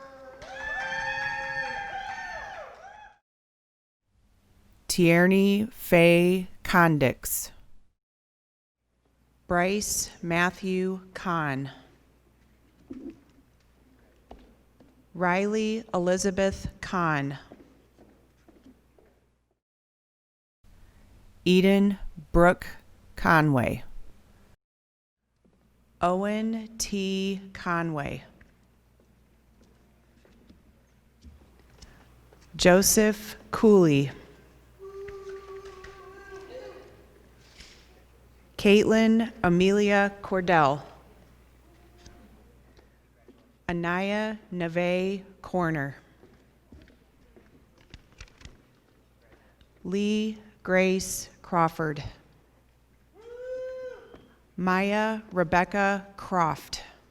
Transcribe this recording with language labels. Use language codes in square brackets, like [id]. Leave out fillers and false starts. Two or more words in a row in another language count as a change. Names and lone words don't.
[en] Tierney Faye Condix. Bryce Matthew Kahn. Riley Elizabeth Kahn. Eden Brooke Conway. Owen T. Conway. Joseph Cooley. Caitlin Amelia Cordell. Anaya Neve Corner. Lee Grace Crawford. Maya Rebecca Croft.